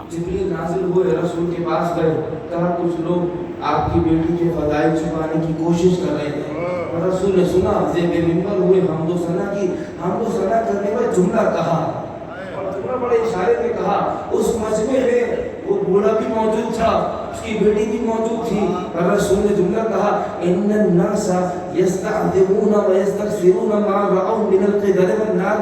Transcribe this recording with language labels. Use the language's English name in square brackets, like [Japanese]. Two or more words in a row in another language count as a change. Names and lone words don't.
[Hindi] जिब्रील नाज़िल हुए, रसूल के पास गए, कहा कुछ लोग आपकी बेटी के फदाइल छुपाने की कोशिश कर रहे हैं। रसूल ने सुना, ज़ेबे मिंबर हुए, हमदो सना करने में जुमला कहा और जुमला बड़े इशारे में कहा। उस मजमे में वो बूढ़ा भी मौजूद था, उसकी बेटी भी मौजूद थी। और रसूल ने जुमला कहा, [Arabic] إن الناس يستعظمون ويستغفرون ما رأوا من القدر والنار.